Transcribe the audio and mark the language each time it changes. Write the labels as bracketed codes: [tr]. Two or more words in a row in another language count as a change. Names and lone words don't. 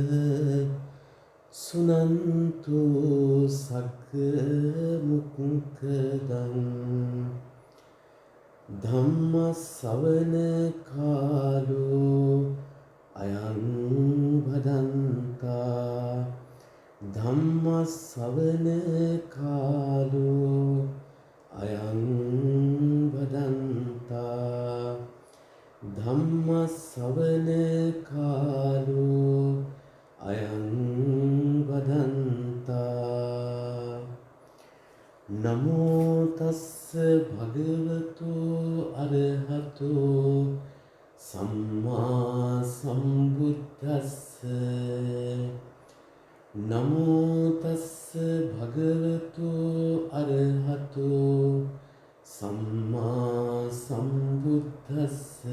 [pi] सुनन्तु सग्मुखदं ධම්ම ශ්‍රවණ කාලෝ අයං භදන්තා ධම්ම ශ්‍රවණ කාලෝ අයං භදන්තා ධම්ම ශ්‍රවණ කාලෝ අයං භදන්තා නමෝ තස්ස භගවතු අරහතෝ සම්මා සම්බුද්දස්ස නමෝ තස්ස භගවතු අරහතෝ සම්මා සම්බුද්දස්ස